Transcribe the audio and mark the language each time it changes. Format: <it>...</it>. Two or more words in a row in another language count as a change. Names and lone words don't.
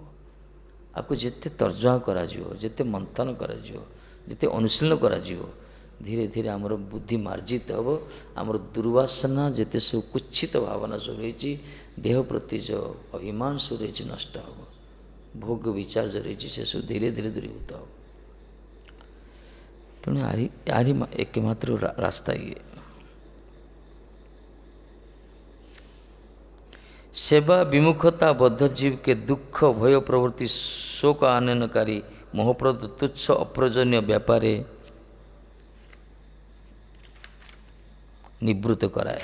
<or>ଆକୁ ଯେତେ ତର୍ଜମା କରାଯିବ, ଯେତେ ମନ୍ଥନ କରାଯିବ, ଯେତେ ଅନୁଶୀଳନ କରାଯିବ, ଧୀରେ ଧୀରେ ଆମର ବୁଦ୍ଧି ମାର୍ଜିତ ହେବ। ଆମର ଦୁର୍ବାସନା ଯେତେ ସବୁ କୁଚ୍ଛିତ ଭାବନା ସବୁ ରହିଛି, ଦେହ ପ୍ରତି ଯେଉଁ ଅଭିମାନ ସବୁ ରହିଛି ନଷ୍ଟ ହେବ। ଭୋଗ ବିଚାର ଯେଉଁ ରହିଛି ସେସବୁ ଧୀରେ ଧୀରେ ଦୂରୀଭୂତ ହେବ। ତେଣୁ ଆରି ଏକମାତ୍ର ରାସ୍ତା ଇଏ।</or> <hi>सेवा विमुखता बद्धजीव के दुख भय प्रवृत्ति शोक आनयनकारी मोहप्रद तुच्छ अप्रयोजनीय व्यापारे निवृत्त कराए।</hi>